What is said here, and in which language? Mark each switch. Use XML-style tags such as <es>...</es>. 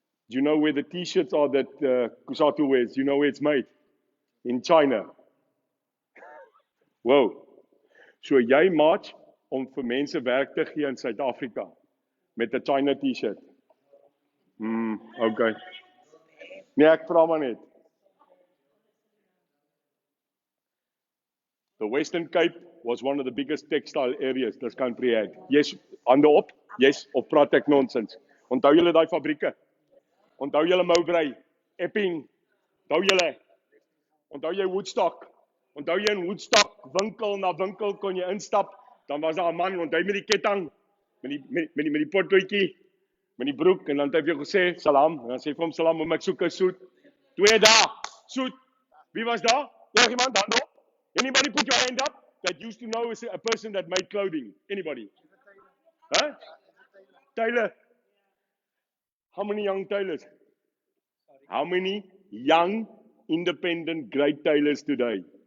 <en>Do you know where the t-shirts are that Kusatu wears? Do you know where it's made? In China. Wow.</en> <af>So jy march om vir mense werk te gee in Suid-Afrika met 'n China t-shirt. Okay. Nee, ek vra maar net.</af> <en>The Western Cape was one of the biggest textile areas this country had.</en> <af>Yes, hande op. Yes, of praat ek nonsens. Onthou julle daai fabrieke? Onthou julle Mowbray, Epping? Onthou jy Woodstock? Onthou jy in Woodstock winkel na winkel kon jy instap, dan was daar 'n man, onthou met die ketting, met die pottootjie, met die broek, en dan het hy vir jou gesê, salam, en dan sê vir hom, salam, ek soek 'n soet. 2 dae, soet. Wie was daar? Iemand hande op?</af> <en>Anybody put your hand up that used to know a person that made clothing? Anybody? Huh? Taylor. How many young tailors? How many young, independent, great tailors today?</en>